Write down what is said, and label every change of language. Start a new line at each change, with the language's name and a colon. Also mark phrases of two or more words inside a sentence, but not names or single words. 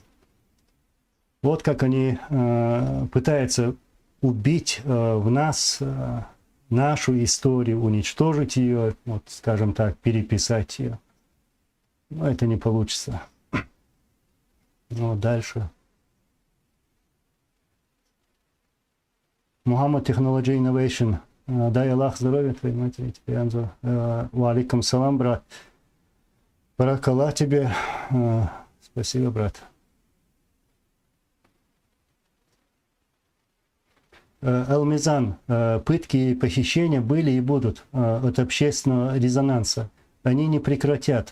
Russian: Вот как они пытаются убить в нас нашу историю, уничтожить ее, вот, скажем так, переписать ее. Но это не получится. Ну, дальше. Muhammad Technology Innovation. Дай Аллах здоровья твоей матери, тебе, Анзор.
Arabic: وعليكم السلام,
Russian: брат. Баракаллах тебе. Спасибо, брат. Алмизан, пытки и похищения были и будут от общественного резонанса. Они не прекратят.